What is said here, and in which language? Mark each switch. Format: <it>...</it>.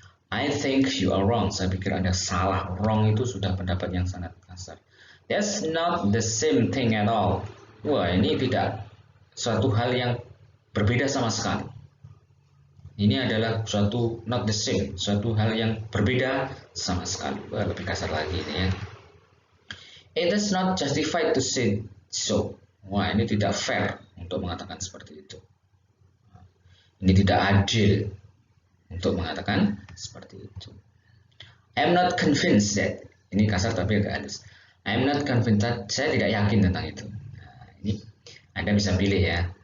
<en>I think you are wrong.</en> <id>Saya pikir Anda salah. Wrong itu sudah pendapat yang sangat kasar.</id> <en>That's not the same thing at all.</en> <id>Wah, ini tidak suatu hal yang berbeda sama sekali. Ini adalah suatu</id> <en>not the same,</en> <id>suatu hal yang berbeda sama sekali. Wah, lebih kasar lagi ini ya.</id> <en>It is not justified to say so.</en> <id>Wah, ini tidak fair untuk mengatakan seperti itu. Ini tidak adil untuk mengatakan seperti itu.</id> <en>I'm not convinced that.</en> <id>Ini kasar tapi agak halus.</id> <en>I'm not convinced that.</en> <id>Saya tidak yakin tentang itu. Nah, ini Anda bisa pilih ya.</id>